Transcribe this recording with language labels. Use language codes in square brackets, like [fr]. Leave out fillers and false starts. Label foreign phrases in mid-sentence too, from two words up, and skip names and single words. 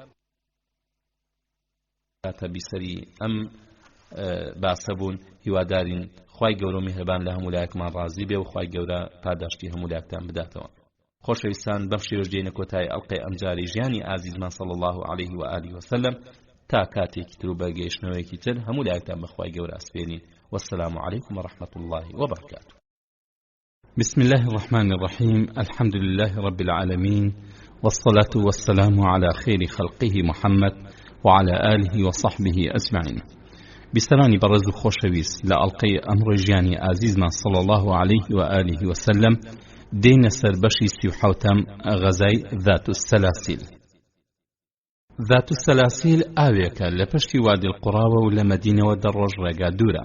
[ckb] کاتە بیسەری ئەم باسە بوون، هیوادارین خوای گەورە و میهرەبان لە هەموو لایەکمان ڕازی بێ و خوای گەورە پاداشتی هەموو لایەکتان بداتەوە. خۆشەویستان، بەم شێوەش دێنە کۆتایی ئەڵقەی ئەم جارەی ژیانی ئازیزمان [ar] صلی الله علیه و آله وسلم. [ckb] تا کاتێکی تر و بەگەیشتنەوەیەکی تر هەموو لایەکتان بە خوای گەورە ئەسپێرین. [ar] والسلام عليكم ورحمة الله وبركاته. بسم الله الرحمن الرحيم. الحمد لله رب العالمين، والصلاة والسلام على خير خلقه محمد وعلى آله وصحبه أجمعين. [ckb] بسرانی بەڕێز و خۆشەویست، لە ئەڵقەی ئەمڕۆی ژیانی ئازیزمان [ar] صلی الله عليه و آله وسلم [ckb] دێنە سەر بەشی 37ەم غەزای ذات السەلاسیل. ذات السەلاسیل ئاوێکە لە پشتی وادی القوڕاوە و لە مەدینەوە دەڕۆژ ڕێگا دوورە.